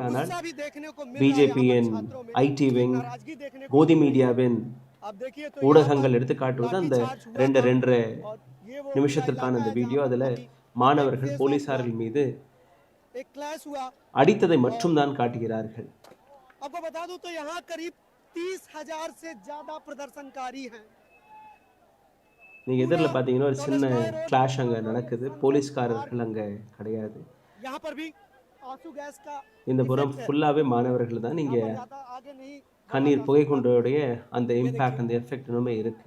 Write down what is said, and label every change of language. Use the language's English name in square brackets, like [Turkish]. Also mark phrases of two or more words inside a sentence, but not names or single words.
[Tamil] ஆனால் பிஜேபியின் [English] IT wing, [Tamil] கோதி மீடியாவின் ஊடகங்கள் எடுத்து காட்டுவது அந்த 2.5 நிமிஷத்திற்கான அந்த வீடியோ. அதுல மாணவர்கள் போலீசார்கள் மீது அடித்ததை மட்டும் தான் காட்டுகிறார்கள். [Hindi] आपको बता दूं तो यहाँ करीब 30,000 से ज्यादा प्रदर्शनकारी हैं. [Tamil] நீங்க எதிரில் பாத்தீங்கன்னா ஒரு சின்ன கிளாஷ் அங்க நடக்குது. போலீஸ்காரர்கள் அங்க கிடையாது. இந்த புறம் ஃபுல்லாவே மாணவர்கள் தான். நீங்க கண்ணீர் புகை கொண்டோடைய அந்த இம்பாக்ட், அந்த எஃபெக்ட் இன்னுமே இருக்கு.